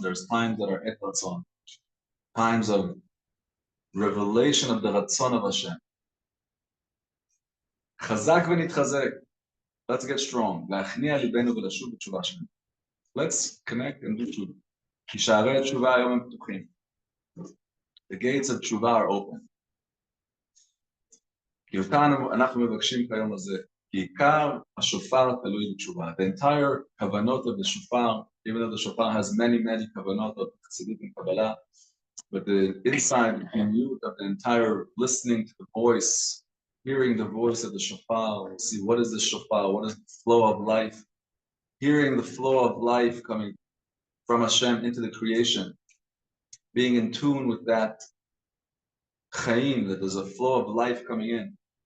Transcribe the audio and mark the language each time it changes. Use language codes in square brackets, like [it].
[en] There's times that are Et Ratzon, times of revelation of the Ratzon of Hashem. [he] Chazak v'nitchazek. [en] Let's get strong. [he] La'achniya libenu v'lashuv b'tshuva Hashem. [en] Let's connect and do tshuva. [he] Ki sha'arei tshuva hayom הם ptuchim. [en] The gates of tshuva are open. [he] כי אותנו, אנחנו מבקשים כיום הזה, כי עיקר השופר תלוי בתשובה. [en] The entire kavanot of the shofar, even though the shofar has many kavanot of Chassidut and Kabbalah, but the inside you of the entire listening to the voice, hearing the voice of the shofar, we'll see what is the shofar, what is the flow of life, hearing the flow of life coming from Hashem into the creation, being in tune with that chaim, that there's a flow of life coming in.